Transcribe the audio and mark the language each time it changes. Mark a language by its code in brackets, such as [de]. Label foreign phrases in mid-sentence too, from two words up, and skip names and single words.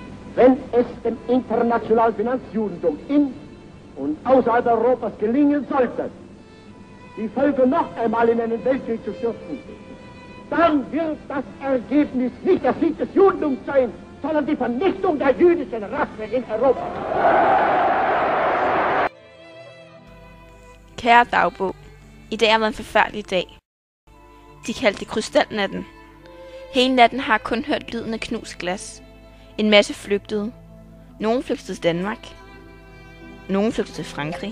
[de] Wenn es dem internationalen Finanzjudentum in und außerhalb Europas gelingen sollte, die Völker noch einmal in einen Weltkrieg zu stürzen, dann wird das Ergebnis nicht der Sieg des Judentums sein, sondern die Vernichtung der jüdischen Rasse in Europa. [da] Kære dagbog, i dag har været en forfærdelig dag. De kaldte det krystalnatten. Hele natten har jeg kun hørt lyden af knust glas. En masse flygtede. Nogle flygtede til Danmark. Nogle flygtede til Frankrig.